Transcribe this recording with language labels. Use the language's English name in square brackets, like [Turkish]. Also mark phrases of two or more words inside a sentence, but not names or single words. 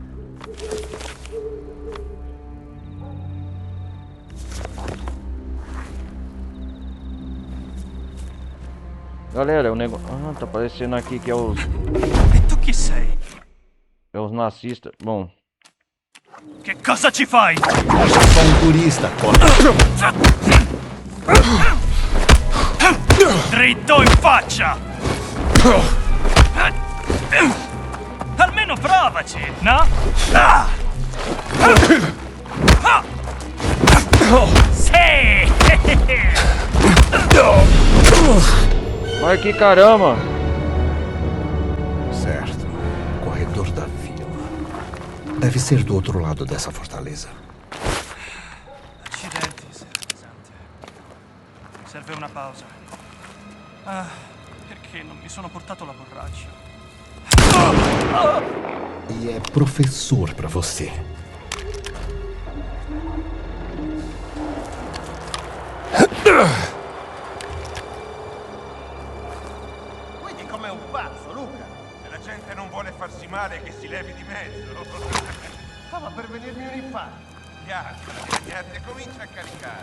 [Portuguese] Galera, o negócio. Ah, tá aparecendo aqui que é os. [Italian] E tu chi sei? [Portuguese] É os nazistas. Bom. [Italian] Che cosa ci fai? [Portuguese] Sou um turista, [Italian] Dritto in faccia! Almeno provaci, no? Sì! [Portuguese] Mas que caramba! Certo. Corredor da vila. Deve ser do outro lado dessa fortaleza. [Italian] Accidenti, sei pesante. Serve una pausa. Ah, perché non mi sono portato la borraccia? [Portuguese] E é professor pra você. [Italian] Quindi come un pazzo, Luca. Se la gente non vuole farsi male, che si levi di mezzo. Stava per venirmi un infarto. Niente, comincia a caricare.